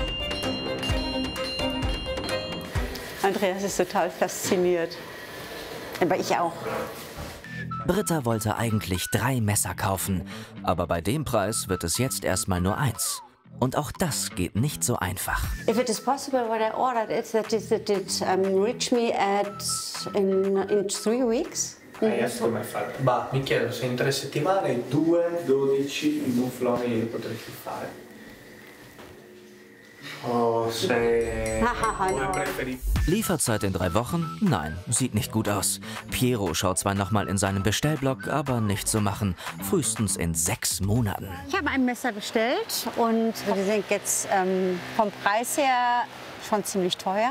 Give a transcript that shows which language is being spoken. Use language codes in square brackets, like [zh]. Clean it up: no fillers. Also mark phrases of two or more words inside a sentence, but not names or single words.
[de] Andreas ist total fasziniert. Aber ich auch. Britta wollte eigentlich 3 Messer kaufen, aber bei dem Preis wird es jetzt erstmal nur 1. Und auch das geht nicht so einfach. [en] If it is possible, what I ordered is that it reach me in 3 weeks. [it] Adesso come fare? Ma mi chiedo se in 3 settimane 2, 12 mufloni li potresti fare. Oh, se [de] Lieferzeit in 3 Wochen? Nein, sieht nicht gut aus. Piero schaut zwar noch mal in seinem Bestellblock, aber nicht zu machen. Frühestens in 6 Monaten. Ich habe ein Messer bestellt und wir sind jetzt vom Preis her schon ziemlich teuer.